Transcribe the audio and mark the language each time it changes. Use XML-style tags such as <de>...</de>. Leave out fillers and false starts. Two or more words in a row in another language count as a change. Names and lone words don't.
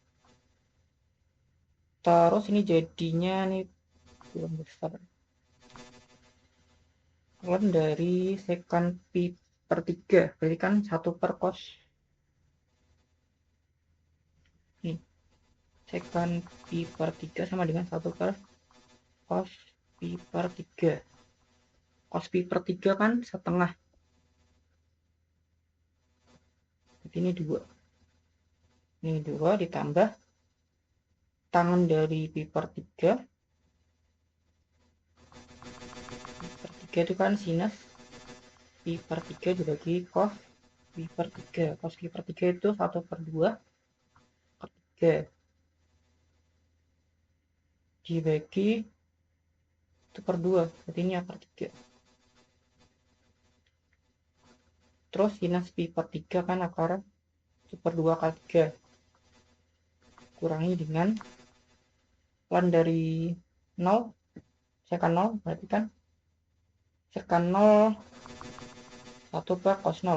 <id>Terus ini jadinya nih kurang besar. Ln dari secant pi per 3 berarti kan 1 per cos. Nih, secant pi per 3 sama dengan 1 per cos pi per 3. Cos pi per 3 kan setengah. Jadi ini 2. Ini 2 ditambah tangan dari pi per 3. Pi per 3 itu kan sinus pi per 3 dibagi cos pi per 3. Cos pi per 3 itu 1 per 2 per 3 dibagi 1 per 2, berarti ini per 3. Terus sinus pi per 3 kan akar 1 per 2 kali 3. Kurangi dengan ln dari 0, secant 0, berarti kan secant 0 1 per cos 0.</id>